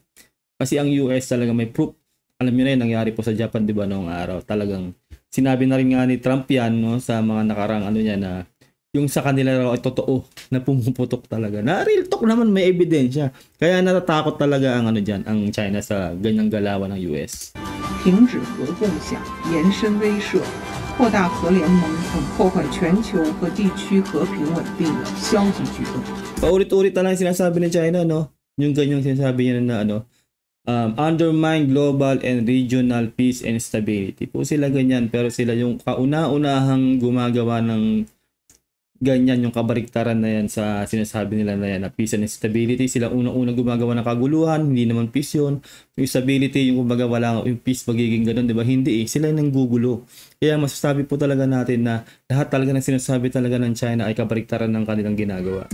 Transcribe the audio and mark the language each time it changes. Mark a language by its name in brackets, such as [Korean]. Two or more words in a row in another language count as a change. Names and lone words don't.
[Filipino] Kasi ang US talaga may proof. Alam niyo na yun, nangyari po sa Japan, di ba, noong araw. Talagang sinabi na rin nga ni Trump yan, no, sa mga nakarang niya na yung sa kanila raw ay totoo na pumuputok talaga. Na [English] real talk [Filipino] naman, may ebidensya. Kaya natatakot talaga ang dyan, ang China sa ganyang galawan ng US. [Chinese] 停止核共享，延伸威慑，扩大核联盟等破坏全球和地区和平稳定的消极举动。 [Filipino] Paulit-ulit na lang sinasabi ng China, no? Yung ganyang sinasabi niya na [English] undermine global and regional peace and stability. [Filipino] Po sila ganyan, pero sila yung kauna-unahang gumagawa ng ganyan yung kabaliktaran na yan sa sinasabi nila na yan na [English] peace and stability. [Filipino] Sila unang-unang gumagawa ng kaguluhan, hindi naman peace yun. Yung stability, yung kumbaga wala yung peace magiging ganun, di ba? Hindi eh, sila yung nanggugulo. Kaya masasabi po talaga natin na lahat talaga ng sinasabi talaga ng China ay kabaliktaran ng kanilang ginagawa.